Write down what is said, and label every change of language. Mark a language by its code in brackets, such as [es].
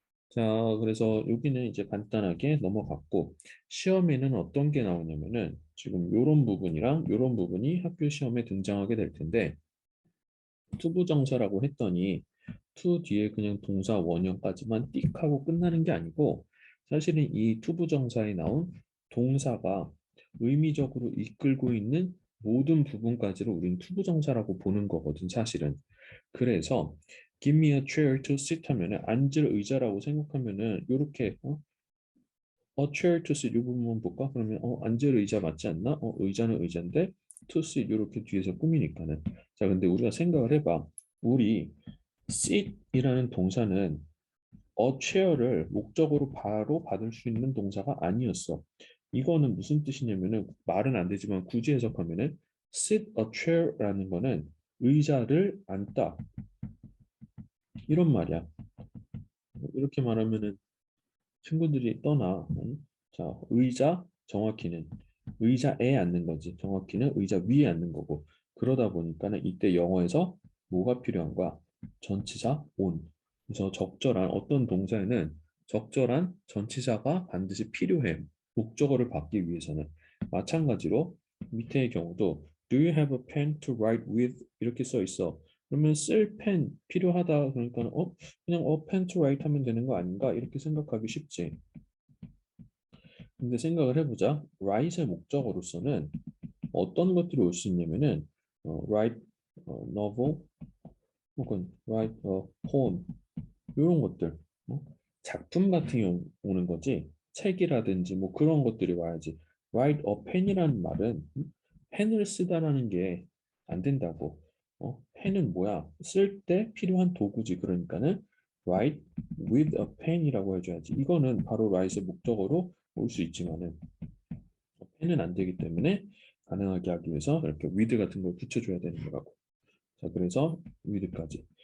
[ko] 자, 그래서 여기는 이제 간단하게 넘어갔고 시험에는 어떤 게 나오냐면은 지금 요런 부분이랑 요런 부분이 학교 시험에 등장하게 될 텐데 투부정사라고 했더니 투 뒤에 그냥 동사 원형까지만 띡 하고 끝나는 게 아니고 사실은 이 투부정사에 나온 동사가 의미적으로 이끌고 있는 모든 부분까지를 우린 투부정사라고 보는 거거든 사실은. 그래서 [en] give me a chair to sit [ko] 하면은 앉을 의자라고 생각하면은 이렇게 a chair to sit 이 부분만 볼까? 그러면 앉을 의자 맞지 않나? 의자는 의자인데 to sit 이렇게 뒤에서 꾸미니까는. 자, 근데 우리가 생각을 해봐. 우리 sit이라는 동사는 a chair를 목적으로 바로 받을 수 있는 동사가 아니었어. 이거는 무슨 뜻이냐면은 말은 안 되지만 굳이 해석하면은 sit a chair라는 거는 의자를 앉다 이런 말이야. 이렇게 말하면은 친구들이 떠나. 자, 의자 정확히는 의자에 앉는 거지. 정확히는 의자 위에 앉는 거고. 그러다 보니까는 이때 영어에서 뭐가 필요한 거야? 전치사 on. 그래서 적절한 어떤 동사에는 적절한 전치사가 반드시 필요해. 목적어를 받기 위해서는. 마찬가지로 밑에의 경우도 [en] Do you have a pen to write with? [ko] 이렇게 써 있어. 그러면 쓸 펜 필요하다 그러니까 그냥 pen to write 하면 되는 거 아닌가 이렇게 생각하기 쉽지. 근데 생각을 해보자. write의 목적어로서는 어떤 것들이 올 수 있냐면은 write novel 혹은 write a poem 이런 것들 작품 같은 경우 오는 거지. 책이라든지 뭐 그런 것들이 와야지. write a pen이라는 말은 펜을 쓰다라는 게 안 된다고. 펜은 뭐야? 쓸 때 필요한 도구지. 그러니까는 write with a pen이라고 해줘야지. 이거는 바로 write의 목적어로 올 수 있지만은 펜은 안 되기 때문에 가능하게 하기 위해서 이렇게 with 같은 걸 붙여줘야 되는 거라고. 자, 그래서 with까지.